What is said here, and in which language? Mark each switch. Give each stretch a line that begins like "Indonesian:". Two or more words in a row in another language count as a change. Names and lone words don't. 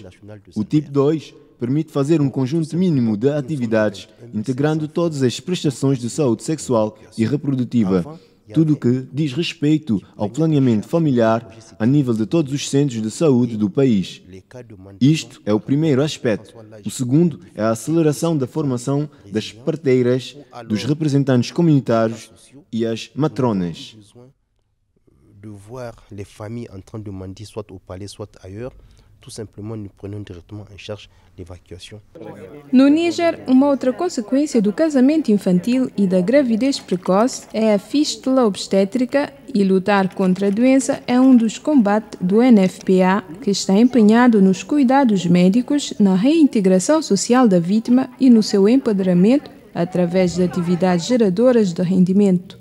Portuguese: O tipo 2 permite fazer um conjunto mínimo de atividades, integrando todas as prestações de saúde sexual e reprodutiva, tudo o que diz respeito ao planeamento familiar a nível de todos os centros de saúde do país. Isto é o primeiro aspecto. O segundo é a aceleração da formação das parteiras, dos representantes comunitários e as matronas.
French: De voir les familles en train de mendier soit au palais, soit ailleurs, tout simplement nous prenons directement en charge l'évacuation.
Portuguese: No Níger, uma outra consequência do casamento infantil e da gravidez precoce é a fístula obstétrica, e lutar contra a doença é um dos combates do NFPA, que está empenhado nos cuidados médicos, na reintegração social da vítima e no seu empoderamento através de atividades geradoras de rendimento.